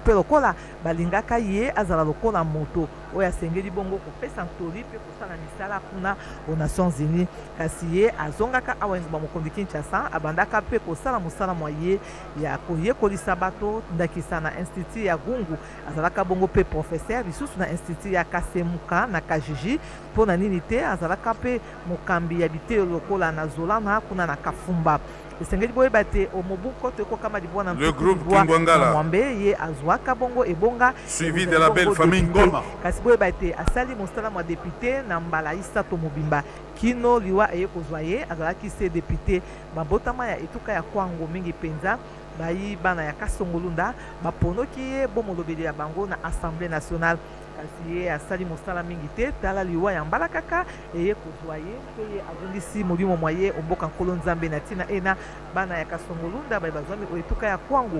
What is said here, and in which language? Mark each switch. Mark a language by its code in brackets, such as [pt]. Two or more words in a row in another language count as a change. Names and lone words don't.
[ln] pe lokola balingaka ye azala lokola moto oyo asengeli bongo kopesa toli pe kosala misala kuna [fr] aux Nations Unies [ln] kasi ye azongaka awa ngba mokondi Kinshasa abandaka pe kosala musala mwa ye ya koyekolisa bato ndakisa na institut ya Gungu azalaka bongo pe professeur lisusu na institut ya Kasemuka na Kajiji mpona nini te azalaka pe mokambi ya bitelo lokola na Zolana kuna na Kafumba esengeli boyeba te omobuko to ekokama libwana [fr] le groupe Kingwangala [ln] mwambe ye azwaka bongo ebonga [fr] suivi de la belle famille Ngoma [ln] kasi boyeba te asali mosala mwa député na mbala isato mobimba kino liwa eye kozwa ye azalaki se député babotama ya etuka ya kwango mingi penza bayi bana ya kasongolunda baponoki ye bomolobeli ya bango na [fr] assemblée nationale [ln] kasi ye asali mosala mingi te tala liwa ya mbala kaka eye kozwa ye mpe ye azongisi molimo mwa ye omboka nkolo nzambe na ntina ena bana ya kasongolunda bayi bazwami oetuka ya kwango